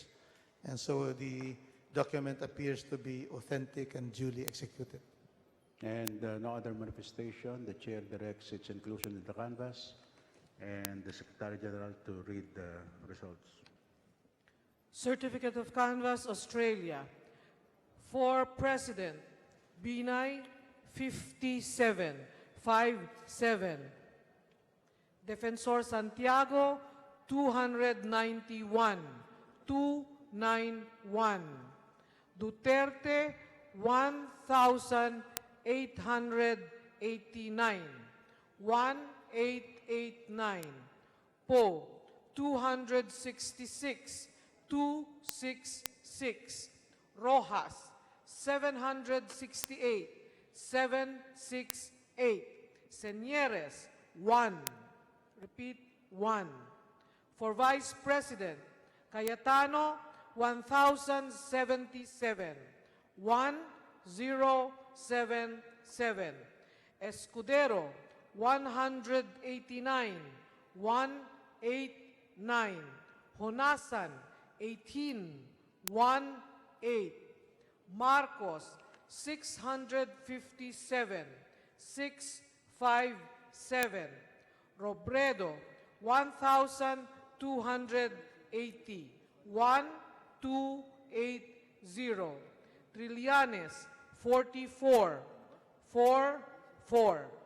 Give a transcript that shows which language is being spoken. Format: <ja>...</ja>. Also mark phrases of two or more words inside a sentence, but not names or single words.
<en>And so the document appears to be authentic and duly executed. And no other manifestation. The chair directs its inclusion in the canvas and the Secretary General to read the results. Certificate of Canvass, Australia. For President, Binay, 57. Defensor Santiago, 291. Duterte, 1,889. 1889. Poe, 266. 266. Rojas, 768. 768. Senieres, 1. Repeat, 1. For Vice President, Cayetano, 1,077. 1077. Escudero, 189. 189. Honasan, 18. 18. Marcos, 657. 657. Robredo, 1,280. 1280. Trillanes, 44. 44.</en>